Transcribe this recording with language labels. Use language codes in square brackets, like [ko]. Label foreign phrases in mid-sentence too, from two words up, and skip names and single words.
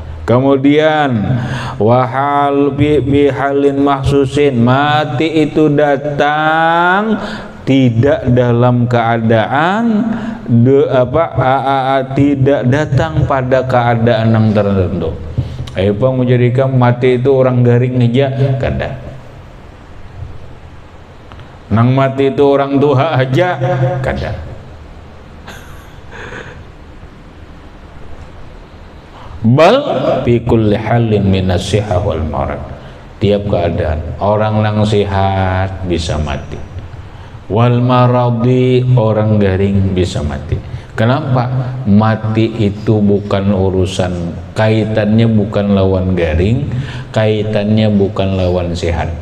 [bjn] Kemudian [ar] wahal bihalin mahsusin, [bjn] mati itu datang tidak dalam keadaan tidak datang pada keadaan yang tertentu. Apa menjadikan mati itu orang garing aja kada. Nang mati itu orang tua aja kada. [ar] Bal fi kulli halin minas sihah wal marad, [bjn] tiap keadaan orang nang sehat bisa mati, [ar] wal maradi [bjn] orang garing bisa mati. Kenapa? Mati itu bukan urusan, kaitannya bukan lawan garing, kaitannya bukan lawan sehat.